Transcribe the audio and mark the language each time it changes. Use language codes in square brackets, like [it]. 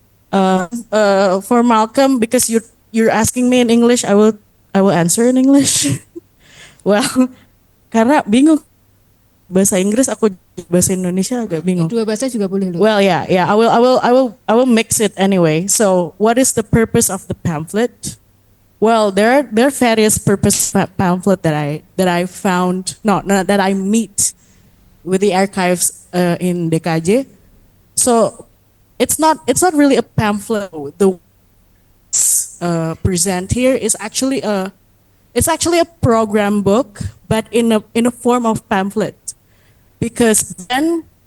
[en] For Malcolm, because you're asking me in English, I will answer in English. [id] Well, karena bingung bahasa Inggris, aku bahasa Indonesia agak bingung. Dua bahasa juga boleh loh. [en] Well, yeah, I will mix it anyway. So, what is the purpose of the pamphlet? Well, there are various purpose pamphlet that I found, that I meet with the archives in DKJ. So, it's not really a pamphlet. The present here is actually a program book, but in a form of pamphlet. Because then